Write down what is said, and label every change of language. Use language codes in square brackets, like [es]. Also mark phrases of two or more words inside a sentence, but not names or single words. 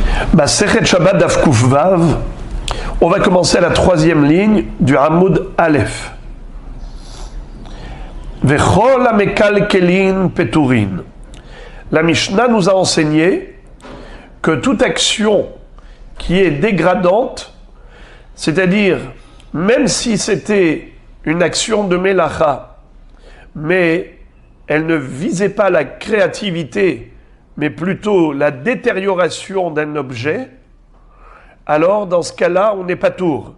[he] מסכת שבת דף ק"ו. [fr] On va commencer à la troisième ligne du [he] עמוד א. וכל המקלקלין פטורין. [fr] La Mishnah nous a enseigné que toute action qui est dégradante, c'est-à-dire même si c'était une action de Melacha, mais elle ne visait pas la créativité, mais plutôt la détérioration d'un objet, alors dans ce cas-là, on n'est pas tour.